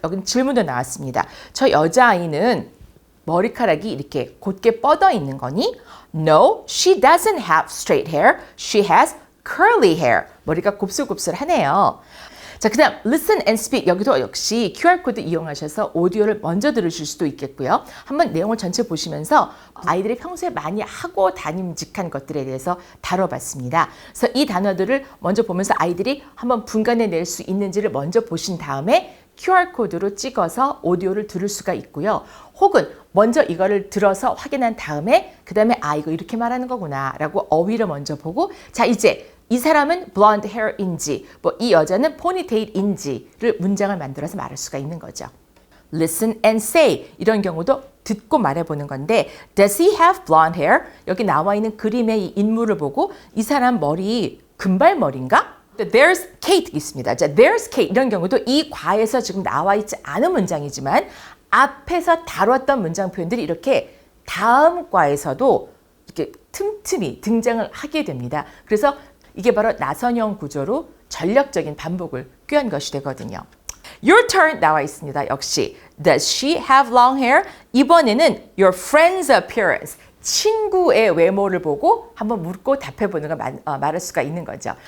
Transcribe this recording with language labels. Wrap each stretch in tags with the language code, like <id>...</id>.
<ko>여기는 질문도 나왔습니다. 저 여자아이는 머리카락이 이렇게 곧게 뻗어 있는 거니?</ko> <en>No, she doesn't have straight hair. She has curly hair.</en> <ko>머리가 곱슬곱슬하네요. 자, 그 다음</ko> <en>listen and speak.</en> <ko>여기도 역시 QR코드 이용하셔서 오디오를 먼저 들으실 수도 있겠고요. 한번 내용을 전체 보시면서 아이들이 평소에 많이 하고 다님직한 것들에 대해서 다뤄봤습니다. 그래서 이 단어들을 먼저 보면서 아이들이 한번 분간해낼 수 있는지를 먼저 보신 다음에 QR코드로 찍어서 오디오를 들을 수가 있고요. 혹은 먼저 이거를 들어서 확인한 다음에 그 다음에 아 이거 이렇게 말하는 거구나 라고 어휘를 먼저 보고 자 이제 이 사람은 blonde hair인지 뭐 이 여자는 ponytail인지를 문장을 만들어서 말할 수가 있는 거죠.</ko> <en>Listen and say</en> <ko>이런 경우도 듣고 말해보는 건데</ko> <en>Does he have blonde hair?</en> <ko>여기 나와 있는 그림의 이 인물을 보고 이 사람 머리 금발머리인가?</ko> <en>There's Kate</en> <ko>있습니다. 자,</ko> <en>there's Kate</en> <ko>이런 경우도 이 과에서 지금 나와 있지 않은 문장이지만 앞에서 다뤘던 문장 표현들이 이렇게 다음 과에서도 이렇게 틈틈이 등장을 하게 됩니다. 그래서 이게 바로 나선형 구조로 전력적인 반복을 꾀한 것이 되거든요.</ko> <en>Your turn</en> <ko>나와 있습니다. 역시</ko> <en>Does she have long hair?</en> <ko>이번에는</ko> <en>your friend's appearance.</en> <ko>친구의 외모를 보고 한번 묻고 답해보는 걸 말할 수가 있는 거죠.</ko>